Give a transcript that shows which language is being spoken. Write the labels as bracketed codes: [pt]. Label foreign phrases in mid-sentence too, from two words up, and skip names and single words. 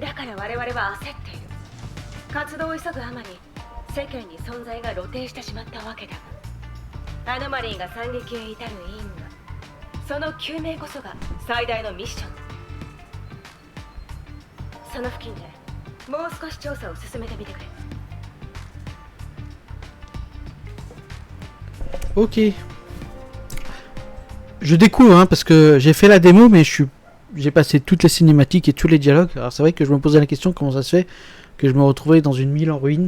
[ja] だから我々は焦っている。活動を急ぐあまり世間に存在が露呈してしまったわけだが、アノマリーが惨劇へ至る因果、その究明こそが最大のミッションだ。その付近でもう少し調査を進めてみてくれ。 [fr] Ok. Je découvre, hein, parce que j'ai fait la démo, mais j'ai passé toutes les cinématiques et tous les dialogues. Alors c'est vrai que je me posais la question comment ça se fait que je me retrouvais dans une ville en ruine.